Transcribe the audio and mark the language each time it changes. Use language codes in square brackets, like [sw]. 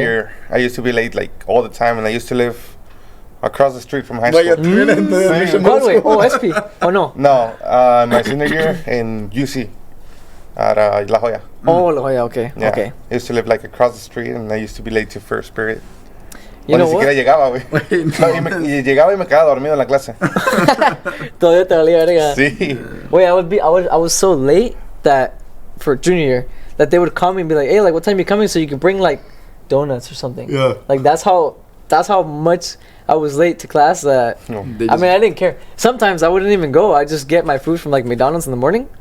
[en] year, I used to be late like all the time, and I used to live across the street from high Like school. Broadway. Oh, SP. Oh no. No, my senior year in UC at La Jolla. Oh, La Jolla. Okay. Yeah. Okay. I used to live like across the street, and I used to be late to first period. You [es] O [en] know [es] ni [en] what? [es] siquiera llegaba, güey. No, y llegaba y me quedaba dormido en la clase. Todavía te valía verga. Sí. [en] Wait, I was so late that for junior year that they would call me and be like, hey, like what time you coming so you can bring like donuts or something. Yeah. Like that's how much I was late to class that No. I mean I didn't care. Sometimes I wouldn't even go. I just get my food from like McDonald's in the morning.